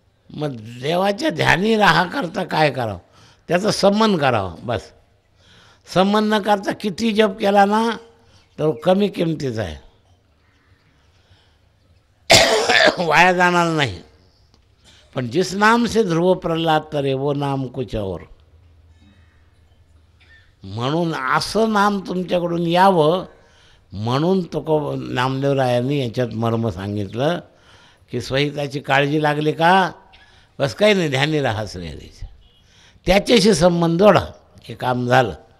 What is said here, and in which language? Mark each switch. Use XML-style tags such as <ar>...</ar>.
<mr>मग देवाच्या ध्यानी राहाकरता काय करावं, त्याचा संबंध करावा बस. संबंध न करता किती जप केला ना तर कमी किमतीचा आहे, वाया जाणार नाही.</mr> <hi>पण जिस नाम से ध्रुव प्रल्हाद तरे वो नाम कुछ और.</hi> <mr>म्हणून असं नाम तुमच्याकडून यावं म्हणून तो नामदेवरायांनी याच्यात मर्म सांगितलं की स्वहिताची काळजी लागली का बस काही नाही, ध्यानी राहा श्रीहरीचे, त्याच्याशी संबंध जोडा, हे काम झालं.</mr>